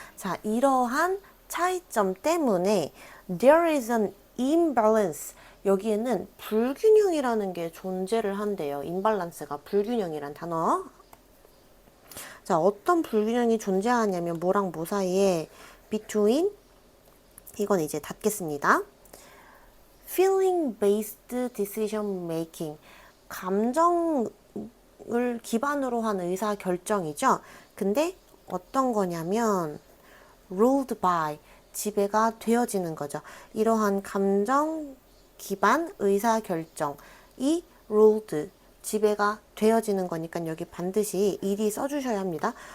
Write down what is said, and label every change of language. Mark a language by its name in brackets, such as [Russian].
[Korean] 자, 이러한 차이점 때문에 [English] there is an imbalance. [Korean] 여기에는 불균형이라는 게 존재를 한대요. imbalance가 불균형이란 단어. 자, 어떤 불균형이 존재하냐면 뭐랑 뭐 사이에 between, 이건 이제 닫겠습니다. [English] feeling based decision making. [Korean] 감정을 기반으로 한 의사 결정이죠. 근데 어떤 거냐면 [English] ruled by, [Korean] 지배가 되어지는 거죠. 이러한 감정 기반 의사 결정이 ruled, 지배가 되어지는 거니까 여기 반드시 일이 써주셔야 합니다.